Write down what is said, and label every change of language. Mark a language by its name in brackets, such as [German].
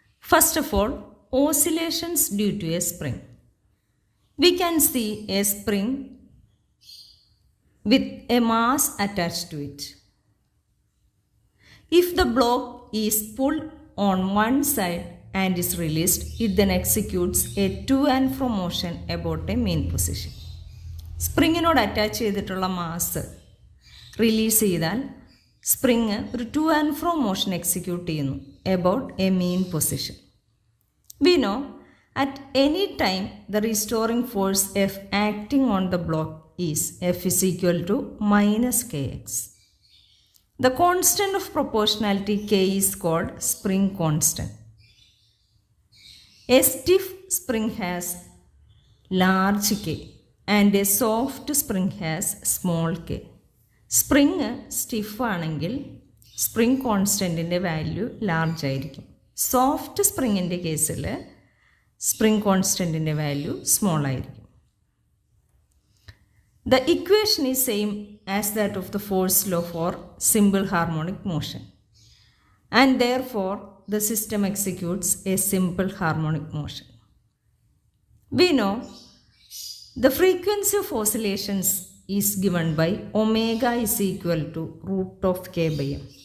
[English] First of all, oscillations due to a spring. We can see a spring with a mass attached to it. If the block is pulled on one side and is released, it then executes a to and fro motion about a mean position. [Malayalam] സ്പ്രിങ്ങിനോട് attach ചെയ്തിട്ടുള്ള mass release ചെയ്താൽ spring ഒരു two and fro motion execute ചെയ്യുന്നു [English] About a mean position. We know at any time the restoring force F acting on the block is F is equal to minus K X. The constant of proportionality K is called spring constant. A stiff spring has large K and a soft spring has small k. [Malayalam] Spring stiff ആണെങ്കിൽ spring കോൺസ്റ്റൻറ്റിൻ്റെ value large ആയിരിക്കും. Soft സ്പ്രിങ്ങിൻ്റെ കേസിൽ spring കോൺസ്റ്റൻറ്റിൻ്റെ value small ആയിരിക്കും. [English] The equation is same as that of the force law for simple harmonic motion, and therefore the system executes a simple harmonic motion. We know the frequency of oscillations is given by omega is equal to root of k by m.